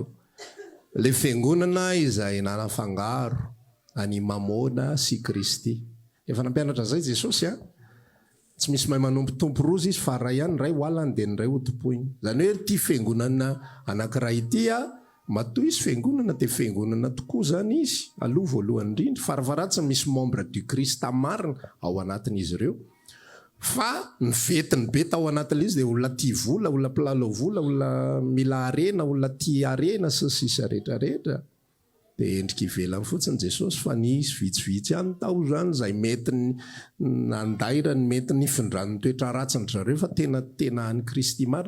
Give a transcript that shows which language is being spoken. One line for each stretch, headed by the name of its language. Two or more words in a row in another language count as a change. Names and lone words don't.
Malagasy: Le fiangonana izay nanafangaro any Mamona sy Kristy. Efa nampianatra zay Jesosy tsy misy mahay manompotompo rozy izy fa ray ihany, ray hoalany dia ny ray hotopoiny. Zany hoe ty fiangonana anankiray ity matoa izy fiangonana dia fiangonana tokoa zany izy aloha voalohany indrindra, farafaratsy misy
French: membre du Christ
Malagasy: marina ao anatin'izy ireo, fa ny vetiny be tao anatin'izy dia olona tia vola, olona mpilalao vola, olona mila arena, olona tia arena sy sisa rehetrarehetra. Dia endrika ivelany fotsiny Jesosy fa nisy vitsivitsy ihany tao zany izay mety nandairany, mety nifindran'ny toetra ratsiny zareo, fa tena any Kristy marina.